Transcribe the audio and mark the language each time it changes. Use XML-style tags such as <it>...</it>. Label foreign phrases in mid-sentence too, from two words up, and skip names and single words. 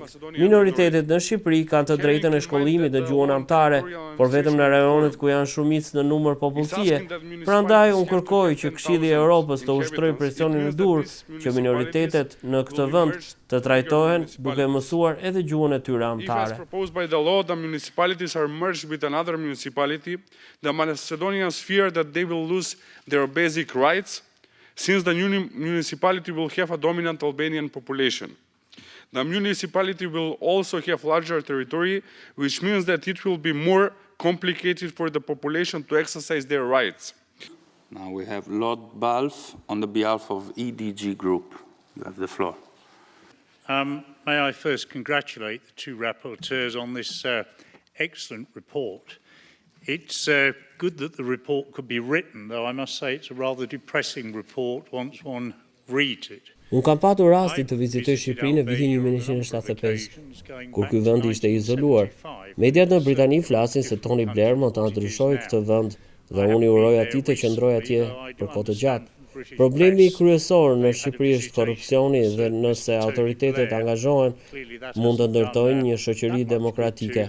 <sq>Minoritetet në Shqipëri kanë të drejtën e shkollimit në gjuhën anëtare, por vetëm në rajonet ku janë shumicë në numër popullsie. Prandaj unë kërkoj që Këshilli I Europës të ushtrojë presionin e dur që minoritetet në këtë vend të trajtohen duke mësuar edhe gjuhën e tyre anëtare.</sq> <en>If as proposed by the law, the municipalities are merged with another municipality, the Macedonians fear that they will lose their basic rights, since the new municipality will have a dominant Albanian population. The municipality will also have larger territory, which means that it will be more complicated for the population to exercise their rights. Now we have Lord Balfe on the behalf of EDG Group. You have the floor. May I first congratulate the two rapporteurs on this excellent report. It's good that the report could be written, though I must say it's a rather depressing report once one reads it.</en> <sq>Unë kam patur rastin të vizitoj Shqipërinë në vitin 1975, kur ky vend ishte izoluar. Mediat në Britani flasin se Tony Blair mund ta ndryshojë këtë vend dhe unë I uroj atij të qëndrojë atje për kohë të gjatë. Problemi kryesor në Shqipëri është korrupsioni dhe nëse autoritetet angazhohen, mund të ndërtojnë një shoqëri demokratike.</sq>